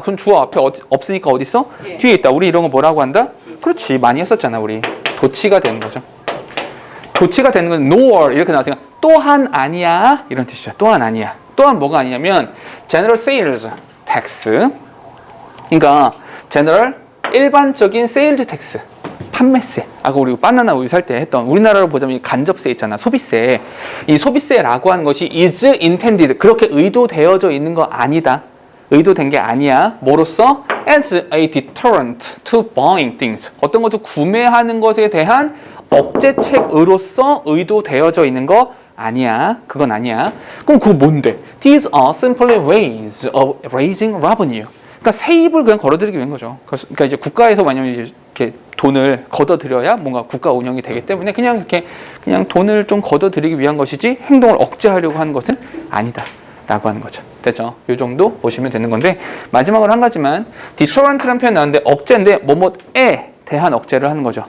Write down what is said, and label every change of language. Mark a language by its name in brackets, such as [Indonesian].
[Korean] 그럼 주어 앞에 없으니까 어디 있어? 뒤에 있다. 우리 이런 거 뭐라고 한다? 그렇지. 많이 했었잖아 우리. 도치가 되는 거죠. 도치가 되는 건 nor 이렇게 나왔으니까 또한 아니야 이런 뜻이죠. 또한 아니야. 또한 뭐가 아니냐면 general sales tax. 그러니까 general 일반적인 sales tax. 판매세. 아까 우리 바나나 우유 살 때 했던 우리나라로 보자면 이 간접세 있잖아. 소비세. 이 소비세라고 하는 것이 [English] is intended. [Korean] 그렇게 의도되어져 있는 거 아니다. 의도된 게 아니야. 뭐로써? [English] as a deterrent to buying things. [Korean] 어떤 것도 구매하는 것에 대한 억제책으로서 의도되어져 있는 거 아니야. 그건 아니야. 그럼 그거 뭔데? [English] These are simply ways of raising revenue. [Korean] 그러니까 세입을 그냥 걸어들이기 위한 거죠. 그러니까 이제 국가에서 만약에 이렇게 돈을 걷어들여야 뭔가 국가 운영이 되기 때문에 그냥 이렇게 그냥 돈을 좀 걷어들이기 위한 것이지 행동을 억제하려고 하는 것은 아니다라고 하는 거죠. 됐죠? 이 정도 보시면 되는 건데 마지막으로 한 가지만 deterrent라는 표현 나왔는데 억제인데 뭐뭐에 대한 억제를 하는 거죠.